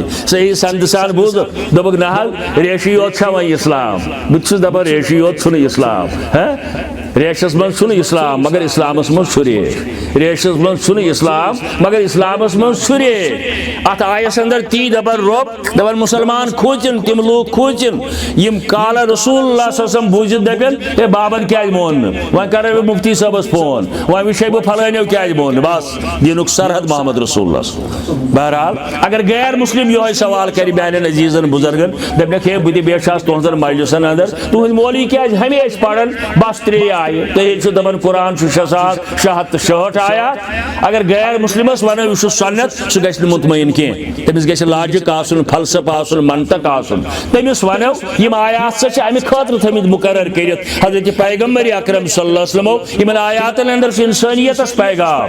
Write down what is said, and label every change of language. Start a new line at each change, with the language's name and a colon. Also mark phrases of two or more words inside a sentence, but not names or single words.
Kashmiri: صحیح سند سان بوٗزُکھ دوٚپُکھ نہ حظ ریشی یوت چھا وۄنۍ اسلام. بہٕ تہِ چھُس دپان ریشی یوت چھُنہٕ اسلام. ریشس منٛز چھُنہٕ اسلام مگر اسلامس منٛز چھُ ریش. ریشس منٛز چھُنہٕ اسلام مگر اسلامس منٛز چھُ ریش. اتھ آیس اندر تی دپان رۄب دپان مُسلمان کھوٗژِن تِم لوٗکھ کھوٗژِن یِم
Arabic: قال رسول اللہ صلی اللہ علیہ وسلم
Kashmiri: بوٗزِتھ دپن ہے بابن کیازِ مون نہٕ وۄنۍ کرے بہٕ مفتی صٲبس فون وۄنۍ وٕچھے بہٕ فلٲنیو کیازِ مون نہٕ. بس دیٖنُک سرحد
Arabic: محمد رسول اللہ.
Kashmiri: بہرحال اگر غیر مسلم یِہوے سوال کرِ میانٮ۪ن عزیٖزن بُزرگن دپنکھ ہے بہٕ تہِ بیٹھٕ آس تُہنٛزن مجلسن اندر تُہنٛدۍ مولوی کیازِ ہمیشہِ پران بس 3 آیہِ تُہۍ چھِو دپان قرآن چھُ 666 آیات. اگر غیر مسلمس ونو یہِ چھُ سنت سُہ گژھِ نہٕ مطمعین کینٛہہ. تٔمِس گژھِ لاجِک آسُن فلسفہٕ آسُن منطق آسُن. تٔمِس ونو یِم آیات سا چھِ امہِ خٲطرٕ تھٲمٕتۍ مُقرر کٔرِتھ حضرت پیغمبر اکرم
Arabic: صلی اللہ علیہ وسلمو
Kashmiri: یِمن آیاتن اندر چھُ انسٲنیتس پیغام.